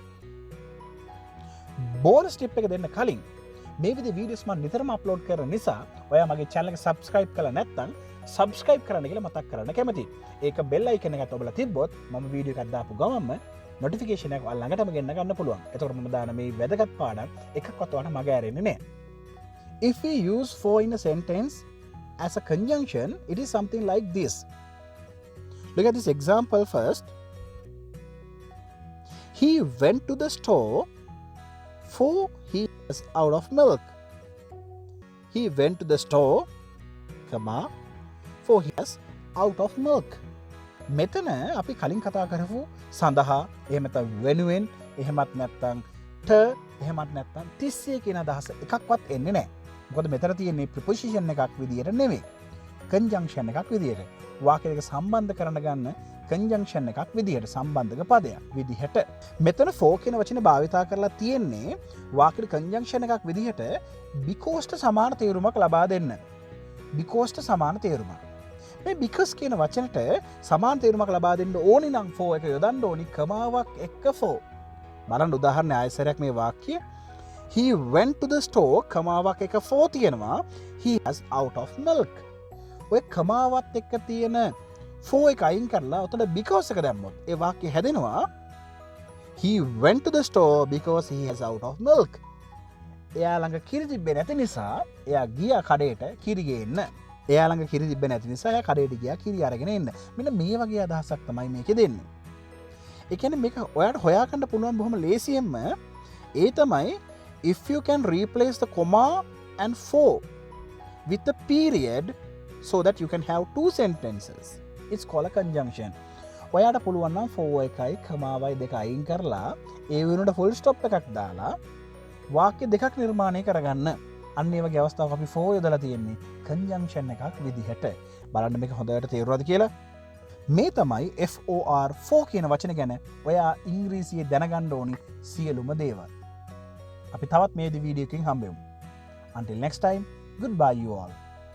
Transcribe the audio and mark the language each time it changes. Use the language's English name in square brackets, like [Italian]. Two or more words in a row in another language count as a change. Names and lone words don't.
[English] bonus tip [Sinhala] එක දෙන්න කලින් මේ විදිහේ වීඩියෝස් මම නිතරම අප්ලෝඩ් කරන නිසා ඔයා මගේ channel එක subscribe කරලා නැත්නම් subscribe කරන්න කියලා මතක් කරන්න කැමතියි. ඒක [English] bell icon [Sinhala] එකත් ඔබලා තිබ්බොත් මම වීඩියෝ එකක් දාපු ගමන්ම notification එක ළඟටම ගෙන්න ගන්න පුළුවන්. එතකොට මම දාන මේ වැදගත් පාඩම් එකක්වත් ඔයාලට මග ඇරෙන්නේ නැහැ. [English] If we use for in a sentence as a conjunction, it is something like this. Look at this example first. He went to the store for he was out of milk. He went to the store, comma, for he was out of milk. [Sinhala] මෙතන අපි කලින් කතා කරපු සඳහා එහෙම නැත්නම් වෙනුවෙන් එහෙමත් නැත්නම් ට එහෙමත් නැත්නම් තිස්සේ කියන අදහස එකක්වත් එන්නේ නැහැ. මොකද මෙතන තියෙන්නේ ප්‍රිපොසිෂන් එකක් විදියට නෙමෙයි. කන්ජන්ක්ෂන් එකක් විදියට. වාක්‍ය දෙක සම්බන්ධ කරන ගන්න කන්ජන්ක්ෂන් එකක් විදියට සම්බන්ධක පදයක් විදිහට. මෙතන for කියන වචනේ භාවිතා කරලා තියෙන්නේ වාක්‍යෙට කන්ජන්ක්ෂන් එකක් විදිහට because සමාන තේරුමක් ලබා දෙන්න. because සමාන තේරුමක්. මේ because කියන වචනට සමාන තේරුමක් ලබා දෙන්න ඕනි නම් for එක යොදන්න ඕනි කමාවක් එක්ක for. බලන්න උදාහරණ ආයසරයක් මේ වාක්‍ය. [English] He went to the store [Sinhala] කමාවක් එක [English] for තියෙනවා. He has out of milk. [Sinhala] ඔය කමාවත් එක්ක තියෙන for එක අයින් කරලා උතන because එක දැම්මොත් ඒ වාක්‍ය හැදෙනවා [English] He went to the store because he has out of milk. [Sinhala] එයා ළඟ කිරි තිබ්බේ නැති නිසා එයා ගියා කඩේට කිරි ගේන්න. එයා ළඟ කිරි තිබ්බේ නැති නිසා එයා කඩේට ගියා කිරි අරගෙන එන්න. මෙන්න මේ වගේ අදහසක් තමයි මේකේ දෙන්නේ. ඒ කියන්නේ මේක ඔයාලට හොයාගන්න පුළුවන් බොහොම ලේසියෙන්ම ඒ තමයි [English] if you can replace the comma and for with the period so that you can have two sentences. It's called a conjunction. [Sinhala] ඔයාට පුළුවන් නම් for එකයි කමාවයි දෙක අයින් කරලා ඒ වෙනුවට [English] full stop [Sinhala] එකක් දාලා වාක්‍ය දෙකක් නිර්මාණය කරගන්න. අන්න ඒ වගේ අවස්ථාවක් අපි for යොදලා තියෙන්නේ conjunction එකක් විදිහට. බලන්න මේක හොඳට තේරුණාද කියලා? මේ තමයි for කියන වචන ගැන ඔයා ඉංග්‍රීසියේ දැනගන්න ඕනි සියලුම දේවල්. අපි තවත් මේ වීඩියෝ එකකින් හම්බෙමු. [English] Until next time, goodbye you all.